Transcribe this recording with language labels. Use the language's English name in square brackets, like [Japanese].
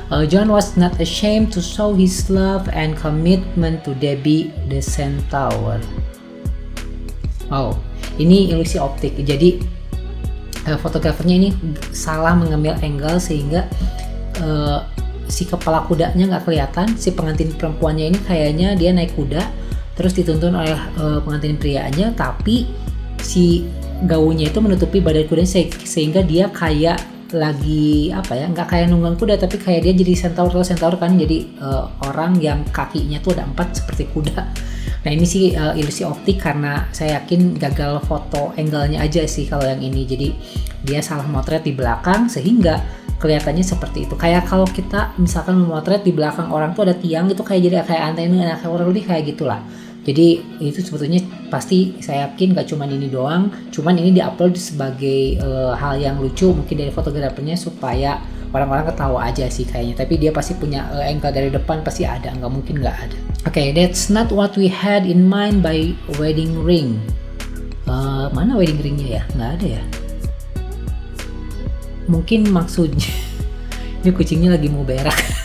[English] John was not ashamed to show his love and commitment to Debbie the Centaur. [Indonesian] Oh, ini ilusi optik. Jadi fotografernya ini salah mengambil angle sehingga si kepala kudanya nggak kelihatan. Si pengantin perempuannya ini kayaknya dia naik kuda terus dituntun oleh pengantin prianya, tapi si gaunnya itu menutupi badan kudanya sehingga dia kayak lagi apa ya, nggak kayak nunggang kuda tapi kayak dia jadi centaur. Kalau centaur kan jadi orang yang kakinya tuh ada 4 seperti kuda. Nah ini sih ilusi optik karena saya yakin gagal foto angle-nya aja sih kalau yang ini. Jadi dia salah motret di belakang sehingga kelihatannya seperti itu. Kayak kalau kita misalkan memotret di belakang orang tuh ada tiang itu kayak antena, kayak orang lebih kayak gitulah. Jadi itu sebetulnya pasti saya yakin gak cuman ini doang, cuman ini diupload sebagai hal yang lucu mungkin dari fotografernya supaya orang-orang ketawa aja sih kayaknya. Tapi dia pasti punya angle dari depan pasti ada, nggak mungkin nggak ada. [English] Okay, that's not what we had in mind by wedding ring. [Indonesian] Mana wedding ringnya ya? Nggak ada ya. Mungkin maksudnya ini kucingnya lagi mau berak.